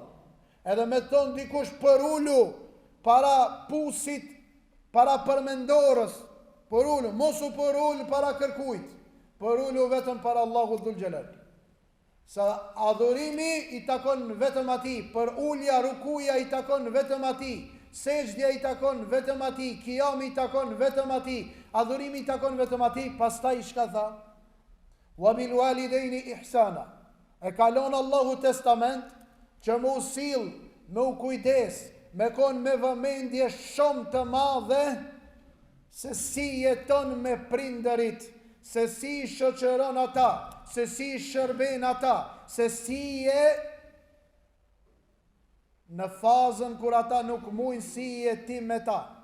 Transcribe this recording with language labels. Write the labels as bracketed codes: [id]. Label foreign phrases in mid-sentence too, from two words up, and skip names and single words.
[sq] Edhe me ton dikush për ulu para pusit, para përmendorës, për ulu, mos u për ulu para kërkujt, për ulu vetëm para Allahu [ar] ذو الجلال. [sq] Sa adhurimi i takon vetëm ati, për ulja, rukuja i takon vetëm ati, sejdja i takon vetëm ati, qiyami i takon vetëm ati, adhurimi i takon vetëm ati, pastaj shka tha? [ar] وبالوالدين إحسانا. [sq] E kalon Allahu testament që mu sill, me u kujdes, me kon me vëmendje shumë të madhe se si jeton me prindërit, se si shoqëron ata, se si shërben ata, se si je në fazën kur ata nuk mujnë si jeti me ta.